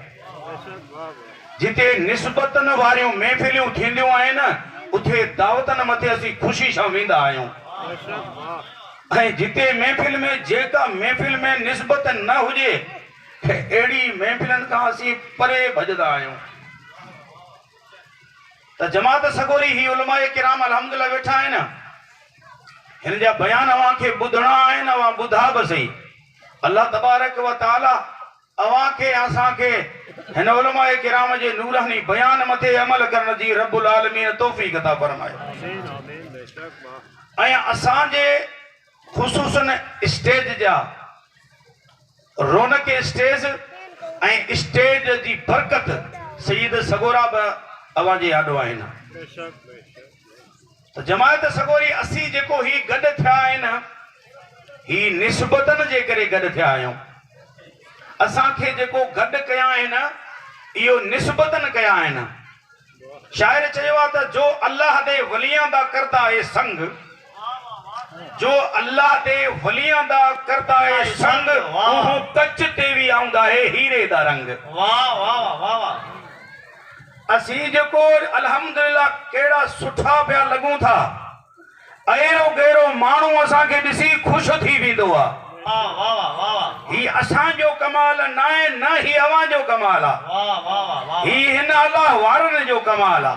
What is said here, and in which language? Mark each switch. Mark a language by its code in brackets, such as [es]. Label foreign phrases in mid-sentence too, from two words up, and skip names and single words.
[sd] जिते निस्बतनि वारियूं महफ़िलियूं थींदियूं आहिनि उते दावतनि मथे असीं ख़ुशी सां वेंदा आहियूं ऐं जिते महफ़िल में जेका महफ़िल में निस्बत न हुजे अहिड़ी महफ़िलनि खां असीं परे भॼंदा आहियूं। त जमात सगोरी ही उलमाए किराम अल्हम्दुलिल्लाह वेठा आहिनि। हिन जा बयान अवां खे ॿुधणा आहिनि, अवां ॿुधा बि सही। अल्लाह तबारक व तआला अवां खे असांखे हिन उलमाए किराम जे नूरानी बयान मथे अमल करण जी रब्बुल आलमीन तौफ़ीक़ अता फरमाए। ऐं असांजे ख़ुसूसन स्टेज जा रौनक स्टेज ऐं स्टेज जी बरकत सईद सगोरा बि अवां जे आॾो आहिनि। त जमायत सगोरी असीं जेको ही गॾु थिया आहिनि ही निस्बतनि जे करे गॾु थिया आहियूं। असांखे जेको गॾु कया आहिनि इहो निस्बतनि कया आहिनि। शाइर चयो आहे त [pa] جو اللہ دے ولیاں دا کردا ہے سنگ، جو اللہ دے ولیاں دا کردا ہے سنگ، اوہو کچ تے بھی آؤندا ہے ہیرے دا رنگ. वाह वाह वाह वाह। [sd] असीं जेको अल्हम्दुलिल्लाह केड़ा सुठा पिया लगूं था, अहिड़ो गहिरो माण्हू असांखे ॾिसी ख़ुशि थी वेंदो आहे। वाह वाह वाह वाह ही असां जो कमाल न आहे, न ही अवां जो कमाल आहे, वाह वाह वाह ही हिन अल्लाह वारनि जो कमाल आहे,